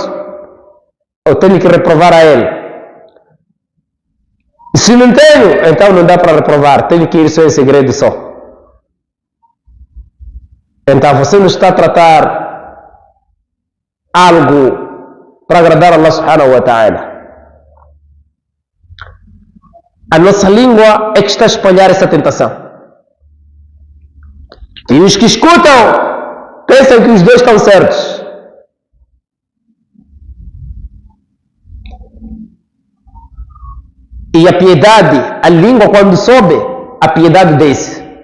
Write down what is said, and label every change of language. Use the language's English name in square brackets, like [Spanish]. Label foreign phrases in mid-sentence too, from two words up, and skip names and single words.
[Portuguese] Eu tenho que reprovar a ele. Se não tenho, então não dá para reprovar. Tenho que ir só em segredo só. Então você não está a tratar algo para agradar a Allah [Arabic] سبحانه وتعالى. [Portuguese] A nossa língua é que está a espalhar essa tentação. E os que escutam pensam que os dois estão certos. E a piedade, a língua quando sobe, a piedade desce.